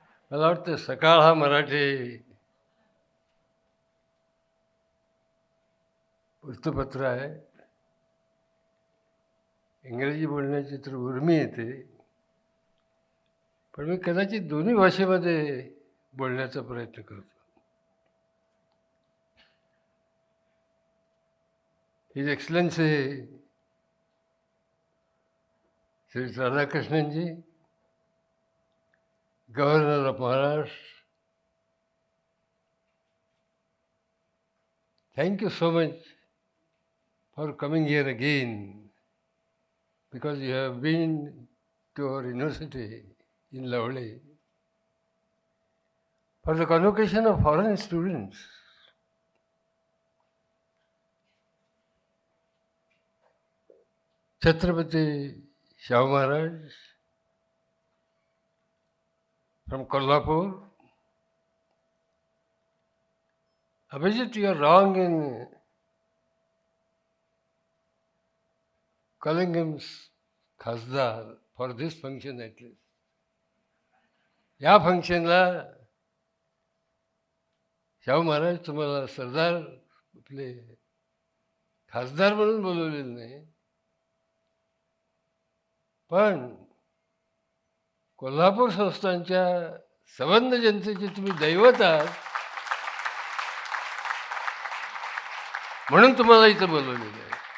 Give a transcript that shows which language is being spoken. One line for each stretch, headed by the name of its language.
Marathi: मला वाटतं सकाळ हा मराठी वृत्तपत्र आहे. इंग्रजी बोलण्याची तर उर्मी येते, पण मी कदाचित दोन्ही भाषेमध्ये बोलण्याचा प्रयत्न करतो.
English: His excellency Shri Radhakrishnan ji, Governor of Maharashtra, thank you so much for coming here again, because you have been to our university in Lovely for the convocation of foreign students. Chhatrapati Shahu Maharaj from Kolhapur. Abhijit, you are wrong in calling him Khasdar for this function at least.
Marathi: या फंक्शनला शाहू महाराज तुम्हाला सरदार आपले खासदार म्हणून बोलवलेलं नाही, पण कोल्हापूर संस्थानच्या संबंध जनतेचे तुम्ही दैवत आहात म्हणून तुम्हाला इथं बोलवलेलं आहे.